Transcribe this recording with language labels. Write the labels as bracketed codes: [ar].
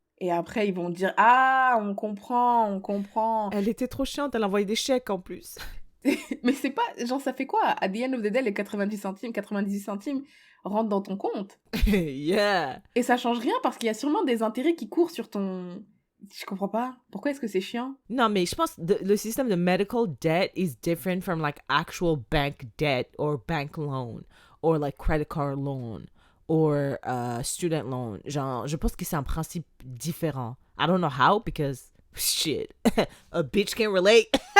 [fr] Et après, ils vont dire, ah, on comprend. Elle était trop chiante, elle envoyait des chèques en plus. Mais c'est pas, genre, ça fait quoi? À [en] the end of the day, [fr] les 90 centimes rentrent dans ton compte. [en] Yeah. [fr] Et ça change rien parce qu'il y a sûrement des intérêts qui courent sur ton... Je comprends pas. Pourquoi est-ce que c'est chiant? Non, mais je pense que le système de [en] medical debt is different from like actual bank debt or bank loan or like credit card loan or student loan. [fr] Genre, je pense que c'est un principe différent. [en] I don't know how because shit, a bitch can relate.